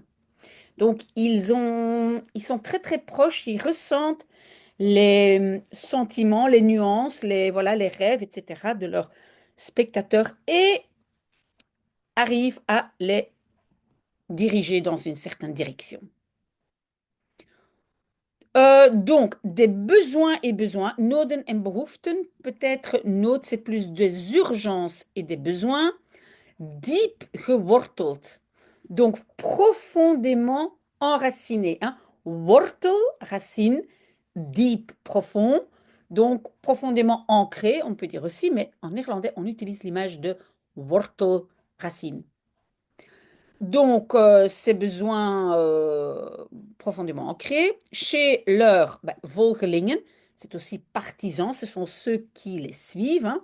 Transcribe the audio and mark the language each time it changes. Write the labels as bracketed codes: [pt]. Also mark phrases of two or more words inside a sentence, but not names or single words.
[fr] Donc, ils sont très, très proches, ils ressentent les sentiments, les nuances, voilà, les rêves, etc. de leurs spectateurs et arrivent à les diriger dans une certaine direction. Donc, des besoins et besoins, [nl] noden en behoeften, [fr] peut-être nood, c'est plus des urgences et des besoins, [nl] diep geworteld, [fr] donc profondément enracinés, hein. Wortel, racine, deep, profond, donc profondément ancré, on peut dire aussi, mais en néerlandais, on utilise l'image de wortel, racine. Donc, ces besoins profondément ancrés, chez leurs volgelingen, c'est aussi partisans, ce sont ceux qui les suivent, hein.